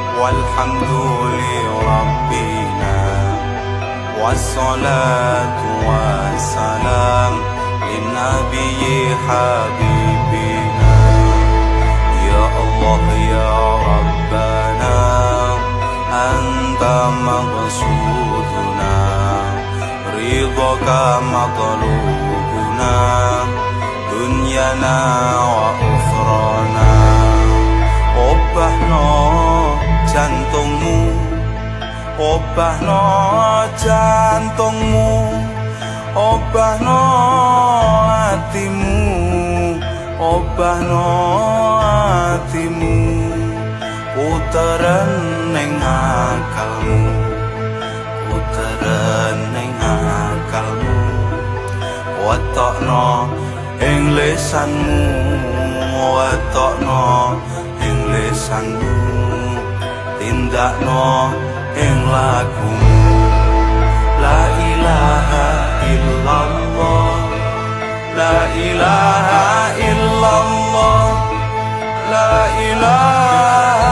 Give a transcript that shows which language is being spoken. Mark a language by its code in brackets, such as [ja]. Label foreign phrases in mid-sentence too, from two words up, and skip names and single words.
[ar] والحمد لربنا والصلاة والسلام للنبي حبيبنا يا الله يا ربنا أنت مقصودنا رضاك مطلوبنا دنيانا وأخرانا [jv] obahno jantungmu obahno jantungmu obahno hatimu obahno hatimu puteran ning akalmu puteran ning akalmu watokno ing lisanmu watokno ing lisanmu tindakno ing lakumu [ar] لا إله إلا الله لا إله إلا الله لا إله